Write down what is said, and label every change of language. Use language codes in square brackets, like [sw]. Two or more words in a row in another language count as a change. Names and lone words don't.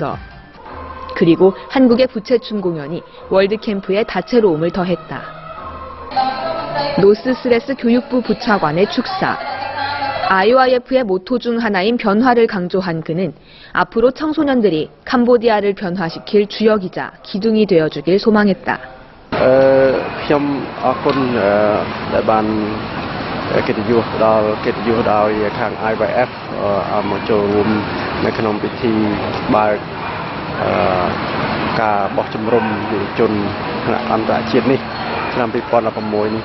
[ko] 그리고 한국의 부채춤 공연이 월드캠프의 다채로움을 더했다. 노스스레스 교육부 부차관의 축사. IOIF의 모토 중 하나인 변화를 강조한 그는 앞으로 청소년들이 캄보디아를 변화시킬 주역이자 기둥이 되어주길 소망했다. [km] ខ្ញុំអរគុណដែលបានកិត្តិយសដល់ខាង IYF មកចូលរួមនៅក្នុងពិធីបើកការបោះជំរំយុវជនថ្នាក់អន្តរជាតិនេះឆ្នាំ 2016 នេះ